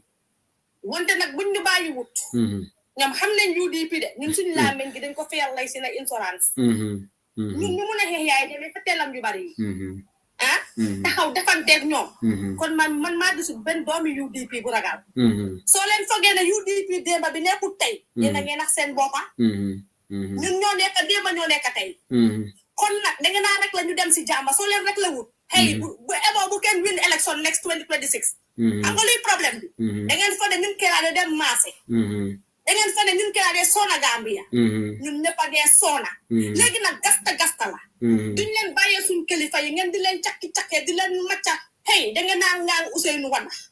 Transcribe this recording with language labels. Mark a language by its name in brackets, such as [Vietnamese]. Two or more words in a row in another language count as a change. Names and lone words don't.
[Wolof] wante nag buñ ñu bàyyi wut ñoom xam nañ UDP de ñun suñu laameñ gi dañ ko fayal lay si na insurance ñun ñu mun a xeex yaay demee fa teelam yu bari yi taxaw defanteeg ñoom kon man maa gisul benn doomi UDP bu ragal soo leen fogee ne UDP démba bi nekkul tey yéen a ngeen nax seen boppa ñun ñoo nekk démba ñoo nekk tey kon nag da ngeen naa rek la ñu dem si jàmba soo leen rek la wut hey bu ebo bu kenn [English] win election next 2026 [Wolof] xam nga luy problème bi da ngeen fa ne ñun keraade dem maase da ngeen fa ne ñun keraade soona Gambia ñun ñëpp a dee soona léegi nag gasta la duñ leen bàyyee suñ kilifa yi ngeen di leen cakki-cakkee di leen macca hey da ngeen naa ngaan Ousainou wada